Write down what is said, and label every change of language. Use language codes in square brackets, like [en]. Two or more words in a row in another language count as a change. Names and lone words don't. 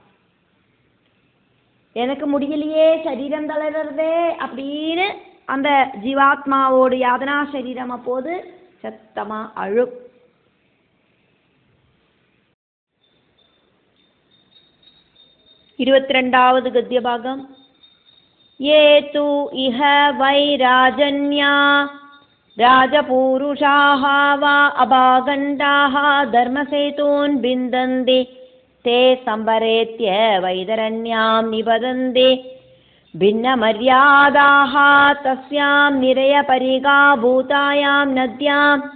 [ta] எனக்கு முடியலையே, சரீரம் தளர்றதே அப்படின்னு அந்த ஜீவாத்மாவோட யாதனா சரீரம் அப்போது சத்தமா அழு. 22வது கத்யபாகம். [sa] ये तु इह वै राजन्या राजपूरुषाः वा अभागण्डाः धर्मसेतून् बिन्दन्ति ते संवरेत्य वैतरण्यां निबदन्ति भिन्नमर्यादाः तस्यां निरयपरिगाभूतायां नद्यां